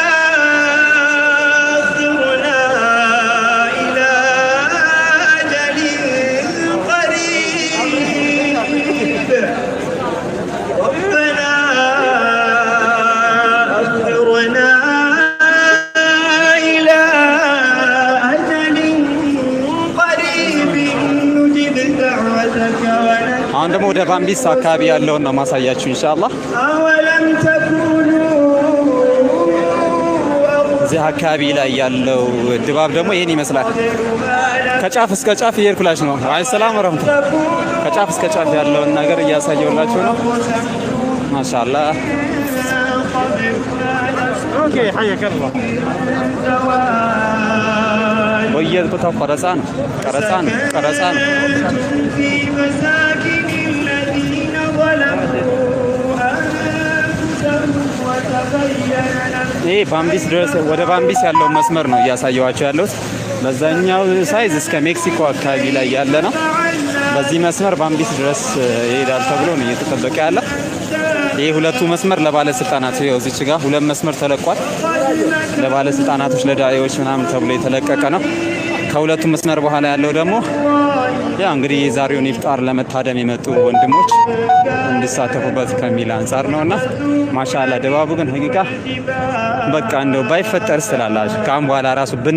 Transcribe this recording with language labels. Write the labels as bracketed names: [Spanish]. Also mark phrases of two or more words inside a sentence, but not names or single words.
[Arabic] أخرنا إلى أجل قريب ربنا أخرنا إلى أجل قريب نجب دعوتك [Amharic] አሁን ደግሞ ወደ ባምቢስ አካባቢ ያለውን ነው ማሳያችሁ ኢንሻአላህ። [Arabic] أولم تكونوا [Amharic] እዚህ አካባቢ ላይ ያለው ድባብ ደግሞ ይሄን ይመስላል። ከጫፍ እስከ ጫፍ እየሄድኩላችሁ ነው። አይ [Arabic] سلام ورحمته። [Amharic] ከጫፍ እስከ ጫፍ ያለውን ነገር እያሳየሁላችሁ ነው። ማሻአላህ ኦኬ [Arabic] حياك الله [Amharic] ወየልኩታው ቀረጻ ነው። [Arabic] في مساكن الذين ظلموا أنفسهم وتبين لهم [Amharic] ይሄ ባምቢስ ድረስ ወደ ባምቢስ ያለው መስመር ነው እያሳየኋቸው ያለሁት። በዛኛው ሳይዝ እስከ ሜክሲኮ አካባቢ ላይ ያለ ነው። በዚህ መስመር ባምቢስ ድረስ ይሄዳል ተብሎ ነው እየተጠበቀ ያለ። ይሄ ሁለቱ መስመር ለባለስልጣናት ነው። እዚች ጋር ሁለት መስመር ተለቋል። ለባለስልጣናቶች ለዳኢዎች ምናምን ተብሎ የተለቀቀ ነው። ከሁለቱ መስመር በኋላ ያለው ደግሞ ያ እንግዲህ የዛሬውን ኢፍጣር ለመታደም የመጡ ወንድሞች እንዲሳተፉበት ከሚል አንፃር ነውና ማሻአላ ድባቡ ግን ሀቂቃ በቃ እንደው ባይፈጠርስ ትላላችሁ። ካም በኋላ ራሱ